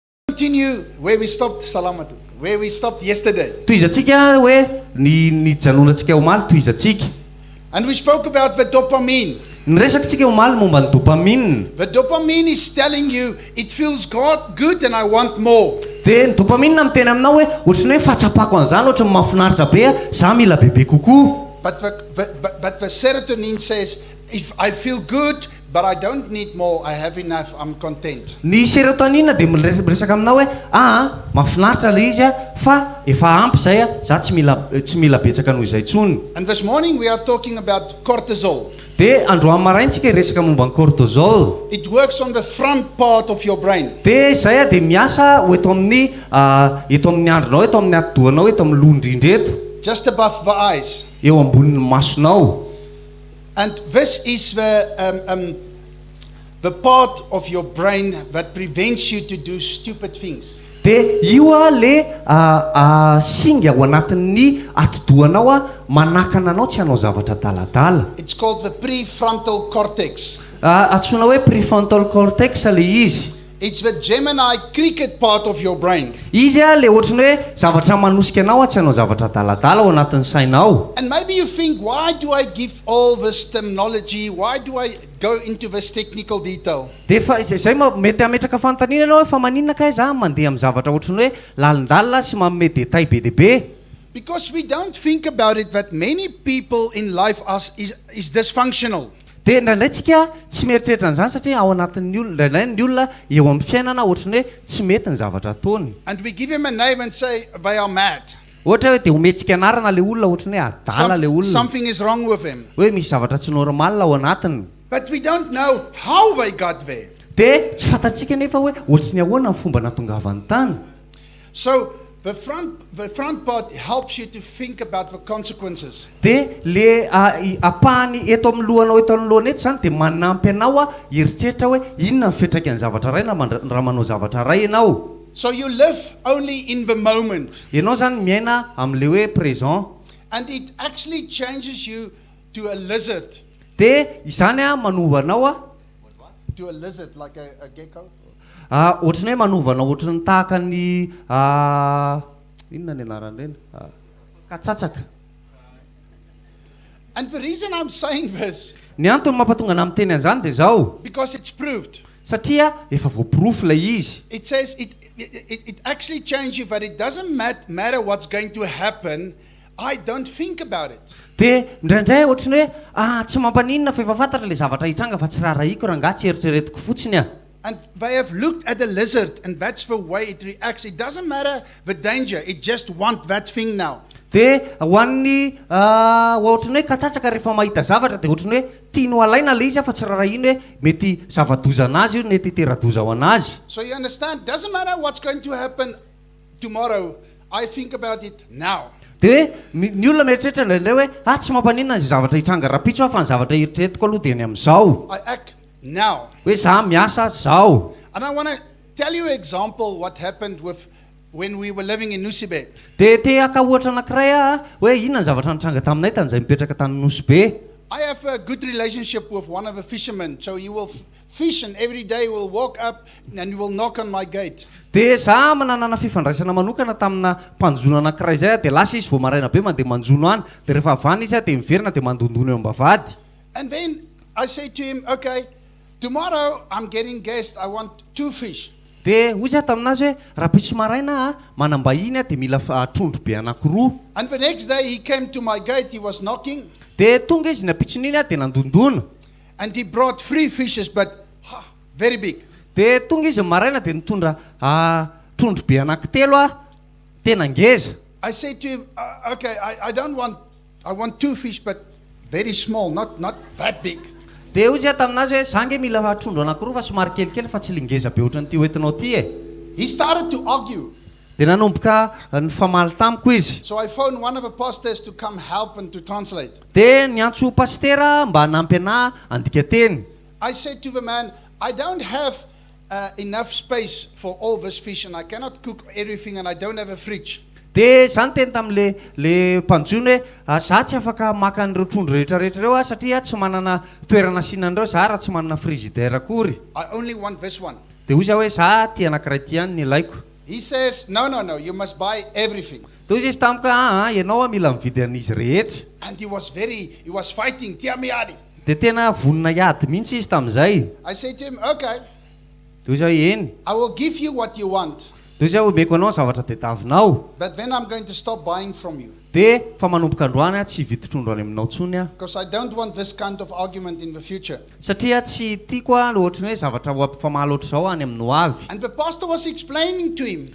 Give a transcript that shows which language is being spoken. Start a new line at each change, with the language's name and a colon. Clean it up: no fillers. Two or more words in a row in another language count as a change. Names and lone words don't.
English: Continue where we stopped, Salamatu, where we stopped yesterday.
Malagasy: Toizatsika hoe ny janonantsika omaly toizatsika.
English: And we spoke about the dopamine.
Malagasy: Niresakitsika omaly momba ny dopamine.
English: The dopamine is telling you it feels good and I want more.
Malagasy: De ny dopamine miteny aminao hoe ohatrany hoe fahatsapako an'izany ohatrany mahafinaritra be za mila bebe kokoa.
English: But the serotonin says if I feel good but I don't need more, I have enough, I'm content.
Malagasy: Ny serotonine de miresaka aminao hoe mahafinaritra le izy fa efa ampy zay za tsy mila betsaka noho izay tsony.
English: And this morning we are talking about cortisol.
Malagasy: De androany maraintsika resaka momba ny cortisol.
English: It works on the front part of your brain.
Malagasy: De zay de miasa eto amin'ny andronao, eto amin'ny atidohanao, eto amin'ny londrindra eto.
English: Just above the eyes.
Malagasy: Eo ambonin'ny masonao.
English: And this is the part of your brain that prevents you to do stupid things.
Malagasy: De io le singa ao anatin'ny atidohanao manakana anao tsy hanao zavatra daladala.
English: It's called the prefrontal cortex.
Malagasy: Antsoina hoe
English: prefrontal cortex
Malagasy: le izy.
English: It's the Gemini cricket part of your brain.
Malagasy: Izy le ohatrany hoe zavatra manosika anao tsy hanao zavatra daladala ao anatin'ny sainao.
English: And maybe you think, why do I give all this terminology? Why do I go into this technical detail?
Malagasy: De fa zay mety ametraka fanontaniana anao fa maninona kay za mandeha amin'ny zavatra ohatrany hoe lalindalina sy manome détail be deaibe.
English: Because we don't think about it that many people in life is dysfunctional.
Malagasy: De ndraindraitsika tsy mieritreritra an'izany satria ao anatin'ny olona ny olona eo amin'ny fiainana ohatrany hoe tsy mety ny zavatra ataony.
English: And we give him a name and say they are mad.
Malagasy: Ohatra hoe de ometsika anarana le olona ohatrany hoe adala le olona.
English: Something is wrong with him.
Malagasy: Hoe misy zavatra tsy normal ao anatiny.
English: But we don't know how they got there.
Malagasy: De tsy fantatsika nefa hoe ohatrany ahoana ny fomba natongavany tany.
English: So the front part helps you to think about the consequences.
Malagasy: De le apahany eto amin'ny lohanao eto amin'ny lohana eto zany de manampy anao heritreritra hoe inona ny fetraky ny zavatra ray raha manao zavatra ray ianao.
English: So you live only in the moment.
Malagasy: Ianao zany miaina amin'le hoe présent.
English: And it actually changes you to a lizard.
Malagasy: De izany manova anao
English: to a lizard like a gecko.
Malagasy: Ohatrany hoe manovanao ohatrany tahaka ny inona ny anarany reny? Katsatsaka.
English: And the reason I'm saying this,
Malagasy: ny antony mampatonga ana miteny an'izany de zao.
English: Because it's proved.
Malagasy: Satria efa voaporofo lay izy.
English: It says it actually changes you, but it doesn't matter what's going to happen. I don't think about it.
Malagasy: De ndraindray ohatrany hoe tsy mampaninona fa efa fantatra le zavatra hitranga fa tsy raharaiko raha nga tsy eritreretiko fotsiny
English: And they have looked at the lizard, and that's the way it reacts. It doesn't matter the danger, it just wants that thing now.
Malagasy: De ho an'ny ohatrany hoe katsatsaka rehefa mahita zavatra de ohatrany hoe tiano alaina le izy fa tsy raha ino hoe mety zava-doza anazy io mety tera-doza ho anazy.
English: So you understand, doesn't matter what's going to happen tomorrow, I think about it now.
Malagasy: De ny olona mieritreritra ndraindray hoe tsy mampaninona ny zavatra hitranga rapitso fa ny zavatra eritreretiko aloha de ny amin'izao.
English: I act now.
Malagasy: Hoe za miasa zao.
English: And I want to tell you an example what happened with when we were living in Nusibe.
Malagasy: De te aka ohatra anankiray hoe inona ny zavatra nitranga taminay tan'izay mipetraka tany Nusibe.
English: I have a good relationship with one of the fishermen, so he will fish and every day will walk up and he will knock on my gate.
Malagasy: De za manana fifandraisana manokana tamina mpanjono anankiray zay de lasa izy vao maraina be mandeha manjono any de rehefa avany izy de miverina de mandondona eo ambavady.
English: And then I say to him, okay, tomorrow I'm getting guests, I want 2 fish.
Malagasy: De hoy za taminazy hoe raha pitso maraina manambahiny de mila trondro be anankiroa.
English: And the next day he came to my gate, he was knocking.
Malagasy: De tonga izy napitson'iny de nandondona.
English: And he brought 3 fishes, but very big.
Malagasy: De tonga izy maraina de nitondra trondro be anankitelo tena ngeza.
English: I said to him, okay, I want 2 fish, but very small, not that big.
Malagasy: De hoy za taminazy hoe za nge mila trondro anankiroa fa somary kelikely fa tsy lingeza be ohatrany ty hoentinao ty
English: He started to argue.
Malagasy: De nanomboka ny famaly tamiko izy.
English: So I phoned one of the pastors to come help and to translate.
Malagasy: De niantso pastera mba hanampy ana andika teny.
English: I said to the man, I don't have enough space for all this fish and I cannot cook everything and I don't have a fridge.
Malagasy: De zany teny tam'le mpanjono hoe za tsy afaka maka an'ireo trondro rehetrarehetra reo satria tsy manana toerana asinan'ireo za raha tsy manana frigidaire akory.
English: I only want this one.
Malagasy: dia hozy aho hoe za ty anankiray ty ihany ny ilaiko.
English: He says, no, you must buy everything.
Malagasy: Dia hozy izy tamiko ianao mila mividy an'izy rehetra.
English: And he was fighting,
Malagasy: tiamiadi. Dia tena vonona iady mihitsy izy tamin'izay.
English: I said to him, okay,
Malagasy: Dia hozy aho eny.
English: I will give you what you want,
Malagasy: Dia hozy aho meko anao ny zavatra tadiavinao.
English: but then I'm going to stop buying from you.
Malagasy: Dia fa manomboka androany tsy hividitrondro any aminao tsony aho.
English: Because I don't want this kind of argument in the future.
Malagasy: Satria tsy tiako ohatrany hoe zavatra ho ampifamaly ohatr' izao any amin'ny ho avy.
English: And the pastor was explaining to him,